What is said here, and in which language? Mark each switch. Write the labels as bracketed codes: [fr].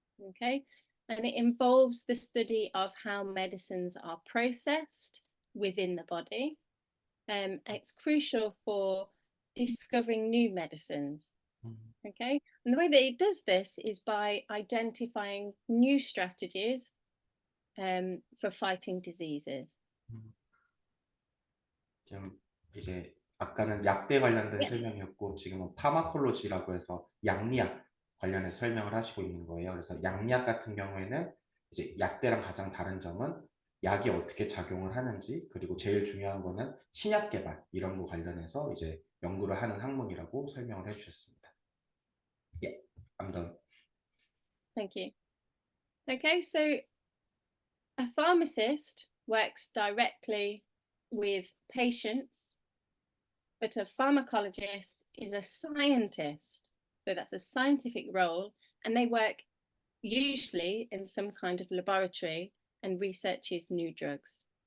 [en] Okay, and it involves the study of how medicines are processed within the body. It's crucial for discovering new medicines. Okay, and the way that it does this is by identifying new strategies for fighting diseases. [ko] 이제 아까는 약대 관련된 설명이었고 지금은 파마콜로지라고 해서 약리학 관련해서 설명을 하시고 있는 거예요. 그래서 약리학 같은 경우에는 이제 약대랑 가장 다른 점은 약이 어떻게 작용을 하는지, 그리고 제일 중요한 거는 신약 개발 이런 거 관련해서 이제 연구를 하는 학문이라고 설명을 해주셨습니다. [en] Yeah, I'm done. Thank you. Okay, so a pharmacist works directly with patients, but a pharmacologist is a scientist. So that's a scientific role, and they work usually in some kind of laboratory and researches new drugs.